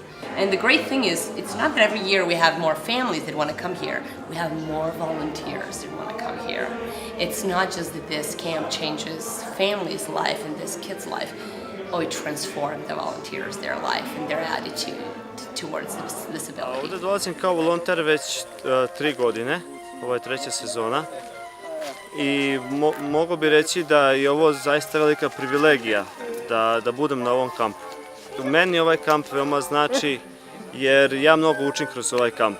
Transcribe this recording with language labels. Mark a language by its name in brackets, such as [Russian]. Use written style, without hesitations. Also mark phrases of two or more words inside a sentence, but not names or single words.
[English] And the great thing is, it's not that every year we have more families that want to come here. We have more volunteers that want to come here. It's not just that this camp changes families' life and this kid's life. Oh, it transformed the volunteers, their life and their attitude towards disability. [Bosnian] Ovdje dolazim kao volonter već 3 godine, ovo je 3. sezona. I mogu bi reći da je ovo zaista velika privilegija da budem na ovom kampu. Meni ovaj kamp veoma znači jer ja mnogo učim kroz ovaj kamp.